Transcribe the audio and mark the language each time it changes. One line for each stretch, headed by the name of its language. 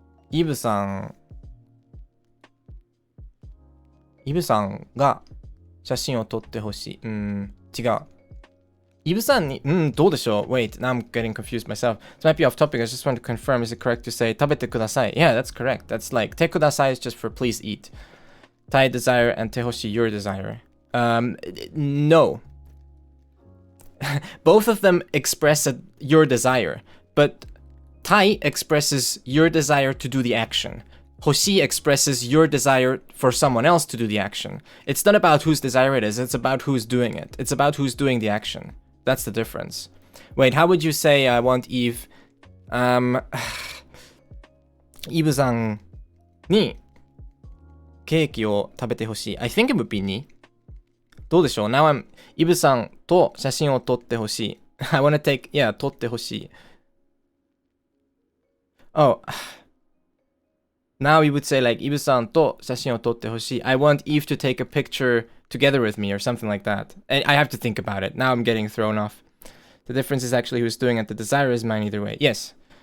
Japanese: Eve さんが写真を撮ってほしい。違う。イブさんに、どうでしょう
English: Wait, now I'm getting confused myself. This might be off topic. I just want to confirm. Is it correct to say
Japanese: 食べてください?
English: Yeah, that's correct. That's like てください is just for please eat. たい desire and てほしい your desire. No. Both of them express your desire, but たい expresses your desire to do the action. 欲しい expresses your desire for someone else to do the action. It's not about whose desire it is, it's about who's doing it. It's about who's doing the action. That's the difference. Wait, how would you say I want Eve?
Japanese: Eve さんにケーキを食べてほしい。
English: I think it would be
Japanese: に。どうでしょう
English: Now I'm
Japanese: Eve さんと写真を撮ってほしい。
English: I wanna take, yeah, 撮ってほしい。 Oh, now we would say like,
Japanese: Eve さんと写真を撮ってほしい。
English: I want Eve to take a picture together with me or something like that. And I have to think about it. Now I'm getting thrown off. The difference is actually who's doing it. The desire is mine either way. Yes.